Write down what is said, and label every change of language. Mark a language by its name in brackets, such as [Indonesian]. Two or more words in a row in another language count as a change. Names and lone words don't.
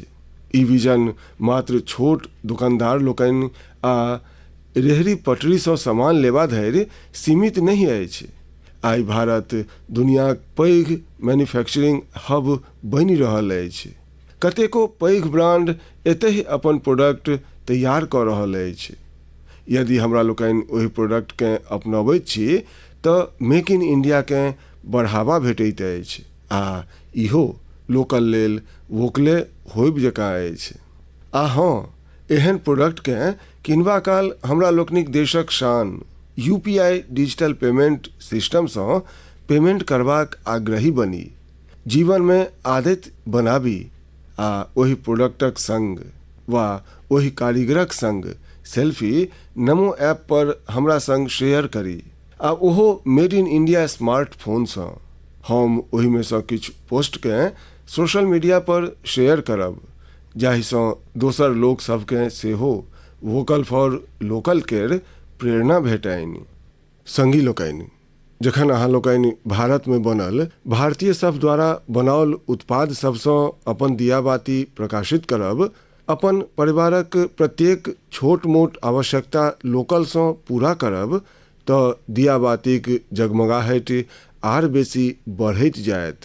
[Maithili] ई विजन मात्र छोट दुकानदार लोकनि आ रेहड़ी पटरी सँ सामान लेबा धरि सीमित नहीं अछि। आइ भारत दुनियाक पैघ [English] manufacturing hub [Maithili] बनि रहल अछि। कतेको पैघ ब्रांड एतहि अपन प्रोडक्ट तैयार कऽ रहल अछि। यदि हमरा लोकनि ओहि प्रोडक्ट के अपनबैत छी तऽ [English] Make in India [Maithili] के बढ़ावा भेटैत अछि, आ इहो लोकल लेल वोकले होइब जकाँ अछि। आ हाँ, एहन प्रोडक्ट के किनबा काल हमरा लोकनिक देशक शान UPI [English] digital payment system [Maithili] सँ पेमेंट करबाक आग्रही बनी, जीवन में आदत बनाबी, आ ओहि प्रोडक्टक संग वा ओहि कारीगरक संग सेल्फी नमो ऐप पर हमरा संग शेयर करी, आ ओहो [English] made in India smartphone [Maithili] सँ। हम ओहि में सँ किछु पोस्ट के [English] social media [Maithili] पर शेयर करब, जाहि सँ दोसर लोक सबके सेहो [English] vocal for local [Maithili] केर प्रेरणा भेटनि। संगी लोकनि, जखन अहाँ लोकनि भारत में बनल भारतीय सब द्वारा बनाओल उत्पाद सबसँ अपन दियाबाती प्रकाशित करब, अपन परिवारक प्रत्येक छोट मोट आवश्यकता लोकलसँ पूरा करब तऽ दियाबातीक जगमगाहट आर बेसी बढ़ैत जायत।